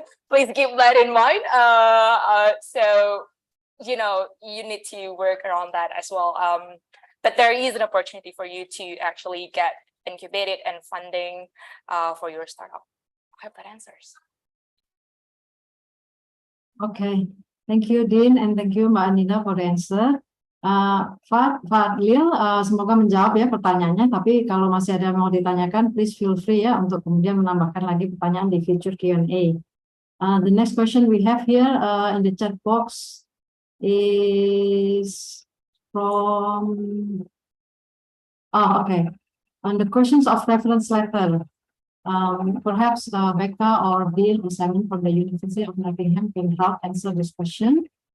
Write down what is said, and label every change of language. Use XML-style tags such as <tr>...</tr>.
<en>Please keep that in mind. So, you know, you need to work around that as well. But there is an opportunity for you to actually get incubated and funding for your startup. I hope that answers. Okay, thank you, Dean, and thank you, Mbak Andina, for the answer.</en> <id>Fadlil, semoga menjawab ya pertanyaannya, tapi kalau masih ada yang mau ditanyakan,</id> <en>please feel free</en> <id>ya untuk kemudian menambahkan lagi pertanyaan di future Q&A.</id> <en>The next question we have here in the chat box is from, okay, on the questions of reference letter. Perhaps Becca or Dean or Simon from the University of Nottingham can help answer this question.</en>